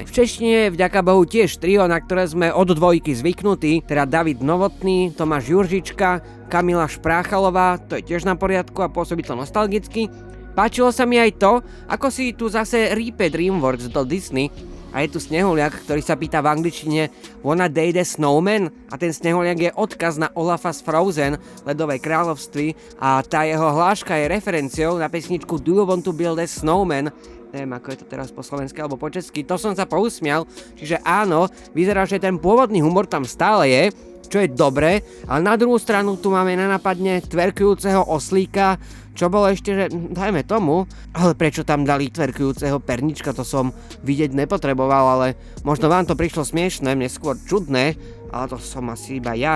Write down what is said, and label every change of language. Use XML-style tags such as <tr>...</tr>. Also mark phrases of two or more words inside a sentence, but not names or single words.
<sk>V češtine vďaka Bohu tiež trio, na ktoré sme od dvojky zvyknutí, teda David Novotný, Tomáš Juržička, Kamila Špráchalová, to je tiež na poriadku a pôsobí to nostalgicky. Páčilo sa mi aj to, ako si tu zase rípe DreamWorks do Disney a je tu Snehuliak, ktorý sa pýta v angličtine</sk> <en>Wanna date a snowman?</en> <sk>A ten Snehuliak je odkaz na Olafa z Frozen, Ledové kráľovství, a tá jeho hláška je referenciou na pesničku Do you want to build a snowman? Neviem, ako je to teraz po slovensky alebo po česky, to som sa pousmial, čiže áno, vyzerá, že ten pôvodný humor tam stále je, čo je dobré, ale na druhú stranu tu máme nenapadne tverkujúceho oslíka, čo bolo ešte, že dajme tomu, ale prečo tam dali tverkujúceho pernička, to som vidieť nepotreboval, ale možno vám to prišlo smiešné, mne skôr čudné, ale to som asi iba ja.</sk>